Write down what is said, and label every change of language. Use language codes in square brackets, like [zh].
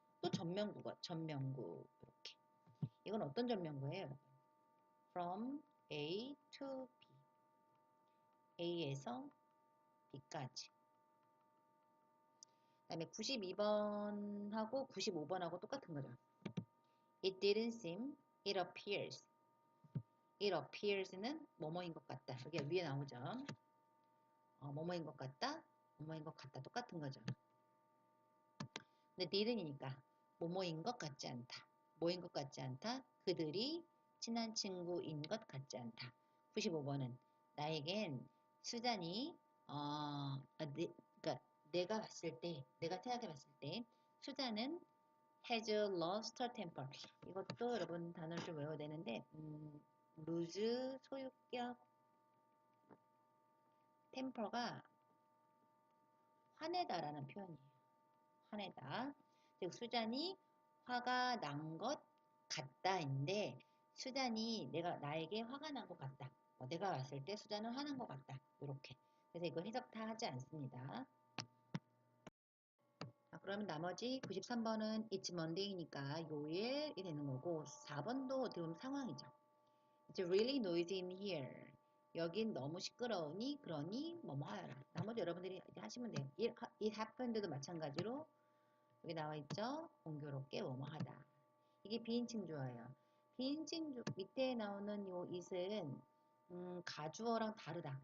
[ko] 또 전면구가 전면구 이렇게. 이건 어떤 전면구예요? [en] From A to B. [ko] A에서 B까지. 그 다음에 92번하고 95번하고 똑같은 거죠. [en] It didn't seem, it appears. It appears [ko] 는 뭐뭐인 것 같다. 여기 위에 나오죠. 뭐뭐인 것 같다, 뭐뭐인 것 같다. 똑같은 거죠. 근데 didn't이니까 뭐뭐인 것 같지 않다. 뭐인 것 같지 않다. 그들이 친한 친구인 것 같지 않다. 95번은 나에겐 수잔이 그러니까 내가 봤을 때, 내가 생각해 봤을 때 수잔은 [en] has lost her temper. [ko] 이것도 여러분 단어를 좀 외워야 되는데 lose 소유격 temper가 화내다라는 표현이에요. 화내다. 즉 수잔이 화가 난 것 같다인데 수잔이 나에게 화가 난 것 같다. 내가 봤을 때 수잔은 화난 것 같다. 이렇게. 그래서 이거 해석 다 하지 않습니다. 자, 그러면 나머지 93번은 [en] It's Monday [ko] 이니까 요일이 되는 거고 4번도 어떻게 보면 상황이죠. [en] It's really noisy in here. [ko] 여긴 너무 시끄러우니 그러니 뭐뭐 하여라. 나머지 여러분들이 이제 하시면 돼요. [en] It happened [ko] 도 마찬가지로 여기 나와 있죠. 공교롭게 뭐뭐 하다. 이게 비인칭 주어예요. 비인칭 밑에 나오는 요 it은 가주어랑 다르다.